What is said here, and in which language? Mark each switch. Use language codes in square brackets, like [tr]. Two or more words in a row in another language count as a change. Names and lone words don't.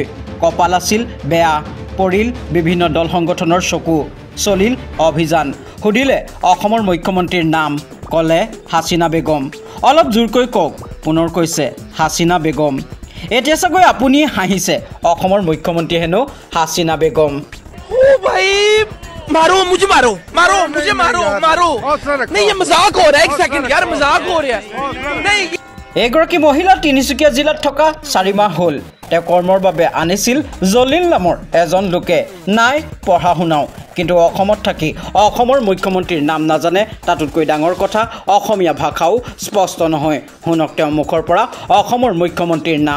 [as] কপাল আছিল বেয়া, পৰিল বিভিন্ন দল সংগঠনৰ চকু, চলিল অভিযান। সুধিলে অসমৰ মুখ্যমন্ত্ৰীৰ নাম, ক'লে হাসিনা বেগম। অলপ জোৰকৈ কওক, পুনৰ কৈছে হাসিনা বেগম। এতিয়া চাগৈ আপুনি হাঁহিছে, অসমৰ মুখ্যমন্ত্ৰী হেনো হাসিনা বেগম। [hi] मारो मुझे मारो नहीं ये मजाक हो रहा है। 1 सेकंड यार, मजाक हो रहा है नहीं। [as] এগৰাকী মহিলা তিনিচুকীয়া জিলাত থকা 4 মাহ হ'ল। তেওঁ কৰ্মৰ বাবে আনিছিল জলিল নামৰ এজন লোকে। নাই পঢ়া শুনাও, কিন্তু অসমত থাকি অসমৰ মুখ্যমন্ত্ৰীৰ নাম নাজানে, তাতোতকৈ ডাঙৰ কথা অসমীয়া ভাষাও স্পষ্ট নহয়। শুনক তেওঁৰ মুখৰ পৰা অসমৰ মুখ্যমন্ত্ৰীৰ নাম।